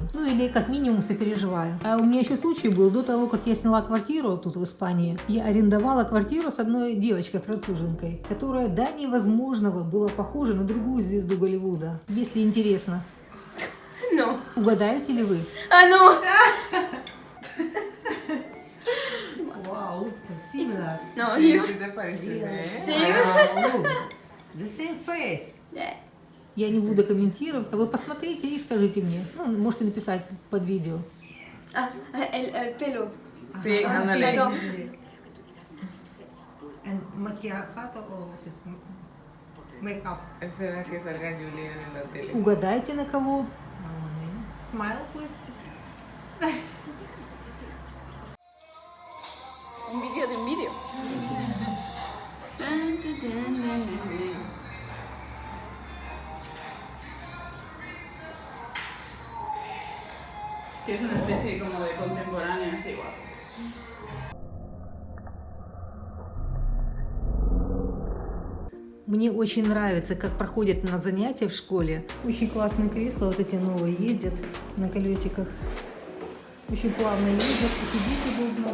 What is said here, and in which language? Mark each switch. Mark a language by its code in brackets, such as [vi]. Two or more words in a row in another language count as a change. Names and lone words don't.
[ru] Ну или как минимум сопереживаю. А у меня еще случай был до того, как я сняла квартиру тут в Испании. Я арендовала квартиру с одной девочкой-француженкой, которая до невозможного была похожа на другую звезду Голливуда. Если интересно. [en] No. [ru] Угадаете ли вы? [en] Ah, no. Wow, looks so similar. No, you. Wow, look, the same face. Yeah. [ru] Я не буду комментировать, а вы посмотрите и скажите мне. Ну, можете написать под видео. [es] Ah, el pelo. Sí, ándale. Pelo. [en] And macchiato or makeup? [es] Espera que salga Julia en la tele. [ru] Угадайте на кого? [en] Smile, please. [es] Un vídeo de un vídeo. Que es una especie como de contemporáneo, así guapo. [ru] Мне очень нравится, как проходят на занятия в школе. Очень классные кресла, вот эти новые, ездят на колесиках. Очень плавно ездят, и сидеть удобно.